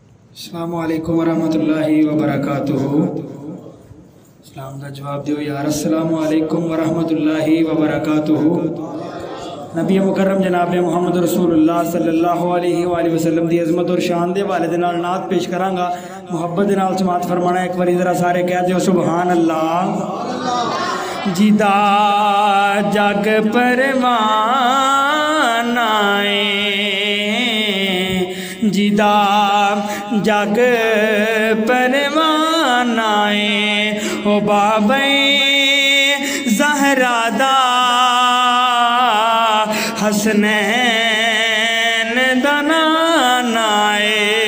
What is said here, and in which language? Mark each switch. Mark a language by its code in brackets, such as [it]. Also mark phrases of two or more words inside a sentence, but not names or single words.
[ar] السلام عليكم ورحمة الله وبركاته. [pa] ਸਲਾਮ ਕਾ ਜਵਾਬ ਦਿਓ ਯਾਰ। [ar] السلام عليكم ورحمة الله وبركاته. [pa] ਨਬੀ ਮੁਕੱਰਮ ਜਨਾਬ ਮੁਹੰਮਦ ਰਸੂਲੁੱਲਾਹ [ar] صلى الله عليه وسلم [pa] ਦੀ ਅਜ਼ਮਤ ਔਰ ਸ਼ਾਨ ਦੇ ਹਵਾਲੇ ਦੇ ਨਾਲ ਨਾਤ ਪੇਸ਼ ਕਰਾਂਗਾ। ਮੁਹੱਬਤ ਦੇ ਨਾਲ ਸਮਾਤ ਫ਼ਰਮਾਣਾ। ਏਕ ਬਾਰੀ ਜ਼ਰਾ ਸਾਰੇ ਕਹਿ ਦਿਓ [ar] سبحان الله. [pa] ਜਿਦਾ ਜਗ ਪਰਵਾਨਾਏ, ਜਿਦਾ ਜਗ ਪਰਵਾਨਾਏ, ਓ ਬਾਬੇ ਜ਼ਹਿਰਾ ਦਾ ਹਸਨੈਨ ਦਾ ਨਾਨਾਏ।